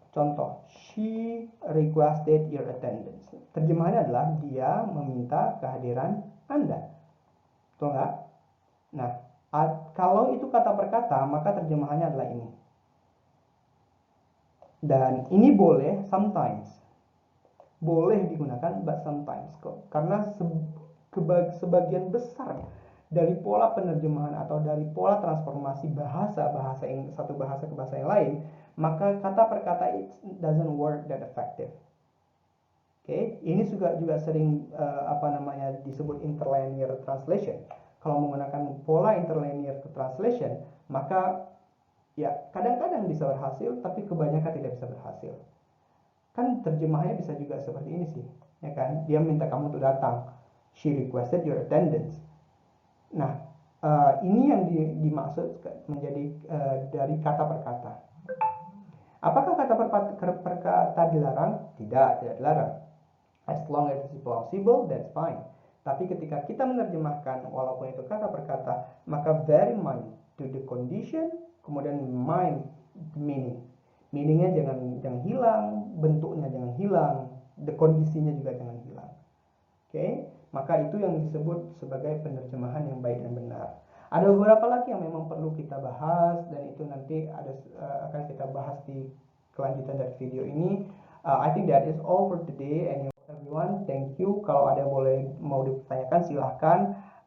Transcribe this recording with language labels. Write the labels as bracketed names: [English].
[English] Contoh, she requested your attendance. [Indonesian] Terjemahannya adalah dia meminta kehadiran Anda. Betul nggak? Nah, kalau itu kata per kata, maka terjemahannya adalah ini. Dan ini boleh sometimes. Boleh digunakan [English] but sometimes [Indonesian] kok. Karena sebagian besar dari pola penerjemahan atau dari pola transformasi bahasa satu bahasa ke bahasa yang lain, maka kata per kata [English] it doesn't work that effective. [Indonesian] Oke, ini juga sering disebut interlinear translation. Kalau menggunakan pola interlinear translation, maka ya kadang-kadang bisa berhasil, tapi kebanyakan tidak bisa berhasil. Kan terjemahannya bisa juga seperti ini sih, ya kan? Dia minta kamu untuk datang. [English] She requested your attendance. [Indonesian] Nah, ini yang dimaksud menjadi dari kata per kata. Apakah kata per kata dilarang? Tidak dilarang. [English] As long as it's plausible, that's fine. [Indonesian] Tapi ketika kita menerjemahkan, walaupun itu kata per kata, maka [English] bear in mind to the condition, [Indonesian] kemudian [English] mind meaning. [Indonesian] Meaningnya jangan hilang, bentuknya jangan hilang, the kondisinya juga jangan hilang. Oke, maka itu yang disebut sebagai penerjemahan yang baik dan benar. Ada beberapa lagi yang memang perlu kita bahas, dan itu nanti akan kita bahas di kelanjutan dari video ini. [English] I think that is all for today, and everyone, thank you. [Indonesian] Kalau ada mau ditanyakan silahkan.